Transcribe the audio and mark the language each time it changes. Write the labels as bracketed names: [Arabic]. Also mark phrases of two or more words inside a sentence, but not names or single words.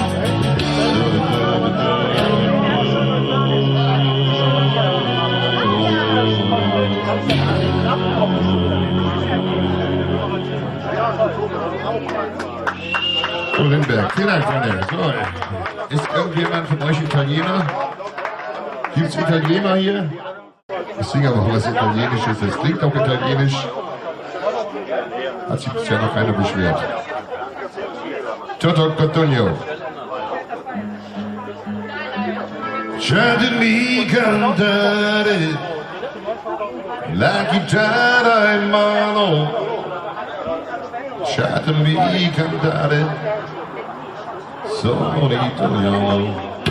[German] Limberg, vielen Dank, Freunde. So, ist irgendjemand von euch Italiener? Gibt es Italiener hier? Ich singe aber auch was Italienisches, das klingt auch italienisch. Hat sich bisher noch keiner beschwert. Toto Cotugno. [Italian] Lasciatemi cantare, la chitarra in mano. Lasciatemi cantare, sono italiano.